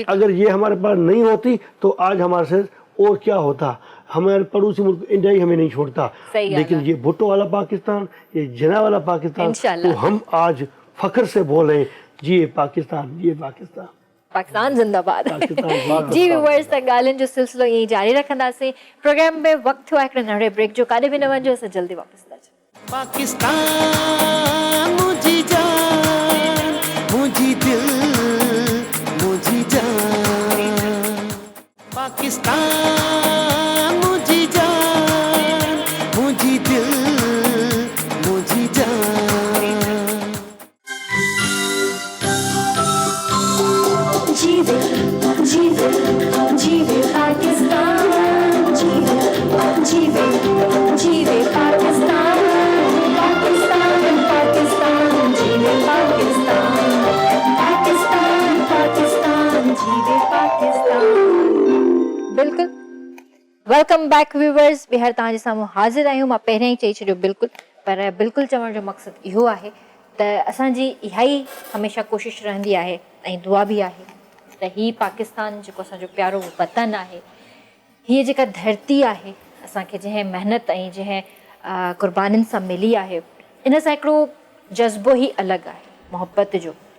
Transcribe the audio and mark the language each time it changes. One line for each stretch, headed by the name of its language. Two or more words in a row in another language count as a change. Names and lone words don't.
Urdu: اگر یہ ہمارے پاس نہیں ہوتی تو آج ہمارے سے اور کیا ہوتا. ہمارے پڑوسی ملک انڈیا ہی ہمیں نہیں چھوڑتا، لیکن یہ بھٹو والا پاکستان، یہ جناح والا پاکستان، تو ہم آج فخر سے بولے جی پاکستان، یہ پاکستان,
Sindhi: पाकिस्तान जिंदाबाद। जी व्यूअर्स, तक ॻाल्हियुनि जो सिलसिलो ईअं ई जारी रखंदासीं। प्रोग्राम में वक़्तु थियो आहे हिकिड़े नंढे ब्रेक जो, काॾे बि न वञिजो, असां जल्दी वापसि था अचूं। पाकिस्तान मुझी जान, मुझी दिल, मुझी जान, पाकिस्तान मुझी जान, मुझी दिल, मुझी जान। जीवे जीवे जीवे पाकिस्तान, जीवे जीवे जीवे पाकिस्तान, पाकिस्तान पाकिस्तान जीवे पाकिस्तान, पाकिस्तान पाकिस्तान जीवे पाकिस्तान।
English: बिल्कुल, welcome back viewers.
Sindhi: ॿीहर तव्हांजे साम्हूं हाज़िर आहियूं। मां पहिरियों ई चई छॾियो बिल्कुलु, पर बिल्कुलु चवण जो मक़सदु इहो आहे त असांजी इहा ई हमेशह कोशिशि रहंदी आहे ऐं दुआ बि आहे त ही पाकिस्तान जेको असांजो प्यारो वतन आहे, हीअ जेका धरती आहे असांखे जंहिं महिनत ऐं जंहिं क़ुर्बानीनि सां मिली आहे, इन सां हिकिड़ो जज़्बो ई अलॻि आहे मोहबत जो।